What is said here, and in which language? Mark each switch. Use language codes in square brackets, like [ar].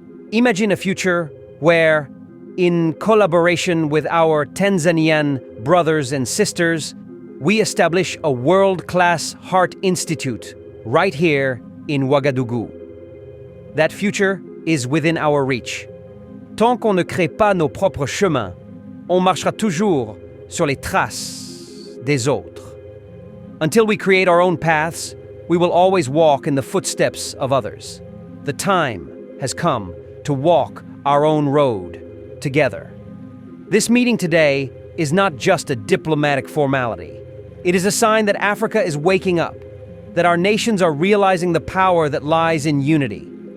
[en] Imagine a future where, in collaboration with our Tanzanian brothers and sisters, we establish a world-class heart institute right here in Ouagadougou. That future is within our reach. [fr] Tant qu'on ne crée pas nos propres chemins, on marchera toujours sur les traces des autres. [en] Until we create our own paths, we will always walk in the footsteps of others. The time has come to walk our own road together. This meeting today is not just a diplomatic formality. It is a sign that Africa is waking up, that our nations are realizing the power that lies in unity.